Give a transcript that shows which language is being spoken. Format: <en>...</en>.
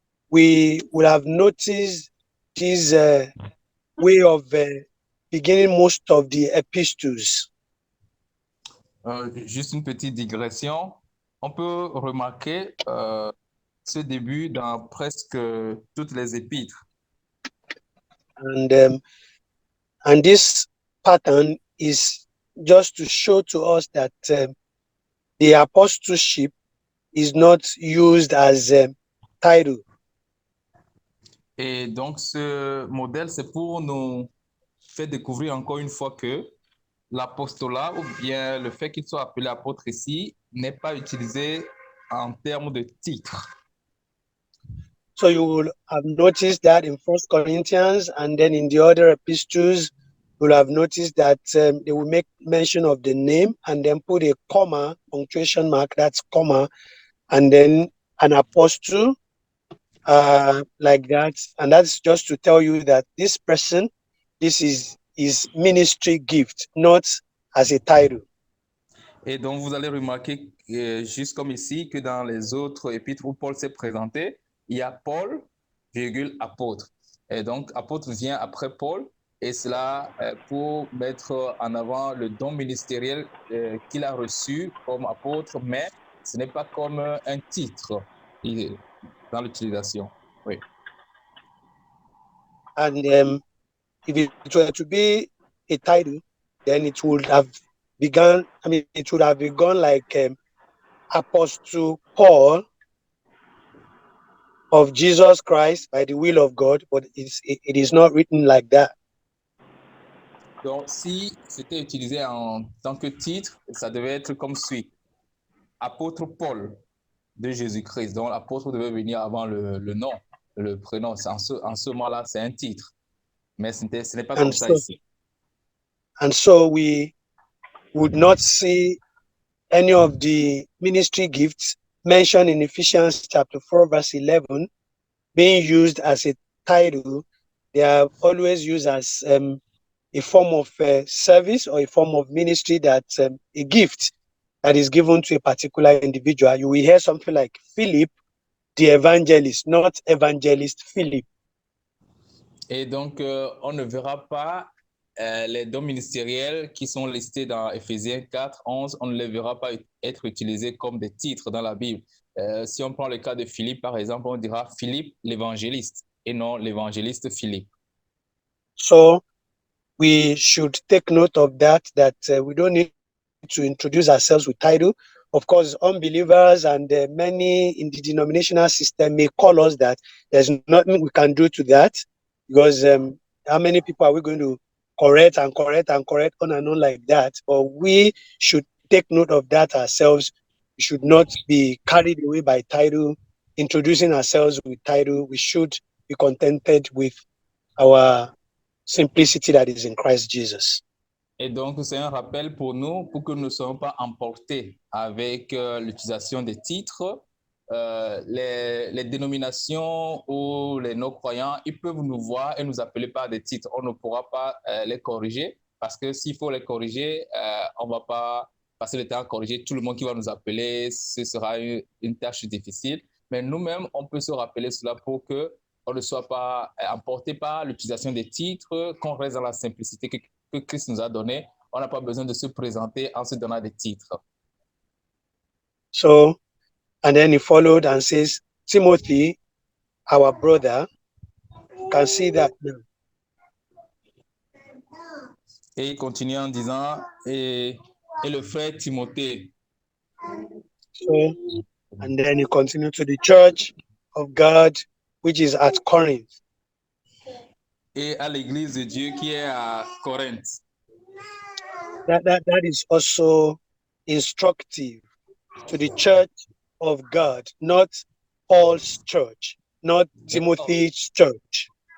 <en>We will have noticed this way of beginning most of the epistles.</en> <fr>Juste une petite digression. On peut remarquer ce début dans presque toutes les épîtres.</fr> <en>And this pattern is just to show to us that the apostleship is not used as a title.</en> <fr>Et donc, ce modèle, c'est pour nous faire découvrir encore une fois que l'apostolat ou bien le fait qu'il soit appelé apôtre ici n'est pas utilisé en termes de titre.</fr> <en>So you will have noticed that in 1 Corinthians and then in the other epistles, you will have noticed that they will make mention of the name and then put a comma, punctuation mark, that's comma, and then an apostle like that. And that's just to tell you that this person, this is his ministry gift, not as a title.</en> <fr>Et donc, vous allez remarquer, juste comme ici, que dans les autres épîtres où Paul s'est présenté, il y a Paul, virgule, apôtre. Et donc, apôtre vient après Paul, et cela pour mettre en avant le don ministériel qu'il a reçu comme apôtre, mais ce n'est pas comme un titre dans l'utilisation. Oui.</fr> <en>And if it were to be a title, then it would have begun, it would have begun like Apostle Paul of Jesus Christ by the will of God, but it is not written like that.</en> <fr>Donc, si c'était utilisé en tant que titre, ça devait être comme suit. Apôtre Paul de Jésus-Christ. Donc, l'apôtre devait venir avant le nom, le prénom. En ce moment-là, c'est un titre. Mais ce n'est pas comme ça ici.</fr> <en>And so we would not see any of the ministry gifts mentioned in Ephesians chapter 4, verse 11 being used as a title. They are always used as a form of service or a form of ministry, that a gift that is given to a particular individual. You will hear something like Philip the evangelist, not evangelist Philip.</en> <fr>Et donc, on ne verra pas les dons ministériels qui sont listés dans Éphésiens 4, 11, on ne les verra pas être utilisés comme des titres dans la Bible. Si on prend le cas de Philippe, par exemple, on dira Philippe l'évangéliste et non l'évangéliste Philippe.</fr> <en>So we should take note of that, we don't need to introduce ourselves with title. Of course, unbelievers and many in the denominational system may call us that. There's nothing we can do to that, because how many people are we going to correct and correct and correct on and on like that? But we should take note of that ourselves. We should not be carried away by title, introducing ourselves with title. We should be contented with our simplicity that is in Christ Jesus.</en> <fr>Et donc, c'est un rappel pour nous, pour que nous ne soyons pas emportés avec l'utilisation des titres. Les dénominations ou les non-croyants, ils peuvent nous voir et nous appeler par des titres. On ne pourra pas les corriger, parce que s'il faut les corriger, on ne va pas passer le temps à corriger tout le monde qui va nous appeler. Ce sera une tâche difficile. Mais nous-mêmes, on peut se rappeler cela pour que on ne soit pas emporté par l'utilisation des titres, qu'on reste dans la simplicité que Christ nous a donné. On n'a pas besoin de se présenter en se donnant des titres.</fr> <en>So, and then he followed and says, Timothy, our brother, can see that now.</en> <fr>Et il continue en disant, et le frère Timothée.</fr> <en>So, and then he continued to the church of God, which is at Corinth.</en> <fr>Et à l'église de Dieu qui est à Corinthe.</fr> <en>That is also instructive to the church of God, not Paul's church, not Timothy's church.</en>